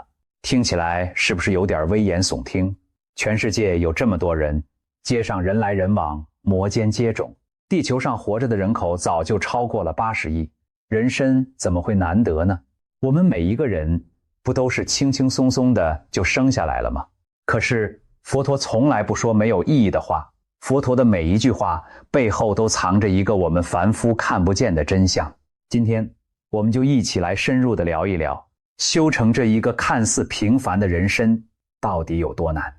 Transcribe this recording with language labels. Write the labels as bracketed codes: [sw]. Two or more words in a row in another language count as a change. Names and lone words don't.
[zh] 聽起來是不是有點危言聳聽？全世界有這麼多人，街上人來人往，摩肩接踵，地球上活着的人口早就超過了80億，人身怎麼會難得呢？我們每一個人不都是輕輕鬆鬆的就生下来了嗎？可是佛陀從來不說沒有意義的話，佛陀的每一句話背後都藏着一個我們凡夫看不見的真相。今天我們就一起來深入的聊一聊，修成這一個看似平凡的人身到底有多难？